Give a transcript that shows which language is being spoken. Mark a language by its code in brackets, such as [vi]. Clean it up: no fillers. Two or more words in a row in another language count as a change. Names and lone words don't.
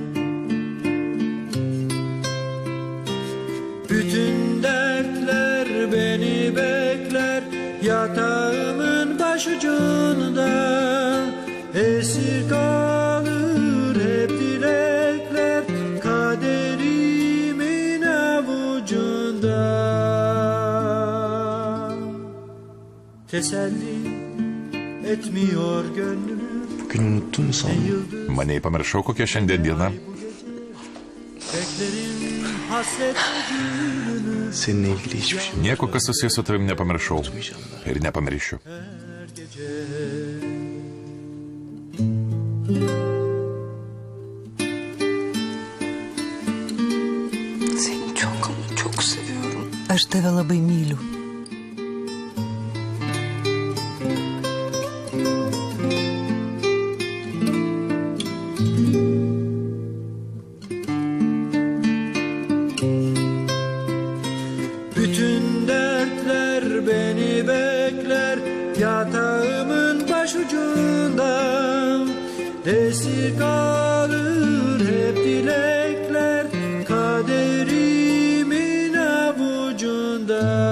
[tr] Bütün dertler beni bekler yatağımın başucunda, esir kalır hep dilekler kaderimin avucunda. Teselli etmiyor gönlümü. Bugün unuttun mu sandın? [lt] Mane pamiršau, kokia šiandien diena. [tr] Seninle ilgili hiçbir şey. [lt] Nieko, kas susijęs su tavim, nepamiršau. Ir nepamiršiu. [tr] Seni çok ama çok seviyorum. [lt] Aš tave labai myliu. [tr] Bütün dertler beni bekler yatağımın başucunda, esir kalır hep dilekler kaderimin avucunda.